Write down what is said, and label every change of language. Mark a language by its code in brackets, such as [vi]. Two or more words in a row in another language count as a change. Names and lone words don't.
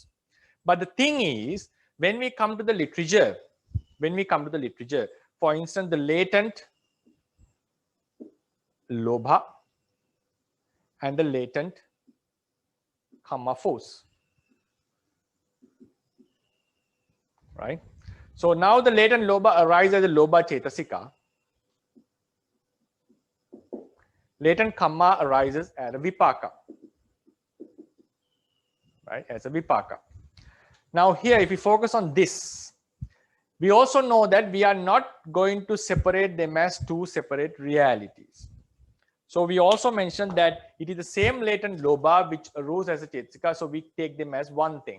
[en] But the thing is, when we come to the literature, for instance, the latent lobha and the latent kamma force, right? So now the latent lobha arises as a [pi] lobha chetasika. [en] Latent kamma arises as a vipaka, right? As a vipaka. Now here, if we focus on this, we also know that we are not going to separate them as two separate realities. So we also mentioned that it is the same latent lobha which arose as a chetasika, so we take them as one thing.